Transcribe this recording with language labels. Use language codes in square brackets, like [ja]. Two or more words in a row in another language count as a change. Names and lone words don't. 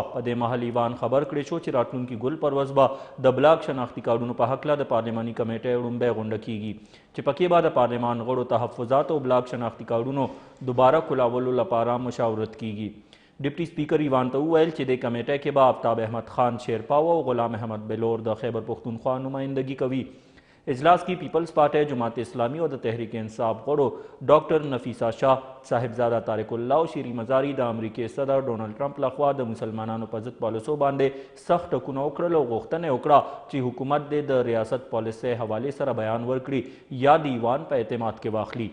[ps] په دې مهال ایوان خبر کړی شو چې راتلونکي ګل پروز به د بلاک شناختی کارډونو په هکله د پارلماني کمیټې وړومبی غونډه کیږي چې پکې به د پارلمان غړو تحفظات او بلاک شناختی کارډونو دوباره کلاولو لپاره مشاورت کیږي. ډیپټي سپیکر ایوان ته وویل چې د کمیټې کې به آفتاب احمد خان شیرپاو او غلام احمد بلور د خیبر پختونخوا نمائندګي کوي. [ur] اجلاس کی [ps] پیپلز پارٹی، جماعت اسلامی اور تحریک انصاف غړو ډاکټر نفیسه شاه، صاحبزاده طارق الله او شیرین مزاري د امریکای صدر ډونالډ ټرمپ لخوا د مسلمانانو په ضد پالیسو باندې سخت ټکونه وکړل او غوښتنه وکړه چې حکومت دې د ریاست پالیسۍ حوالې سره بیان ورکړي یا د ایوان په اعتماد کې واخلي.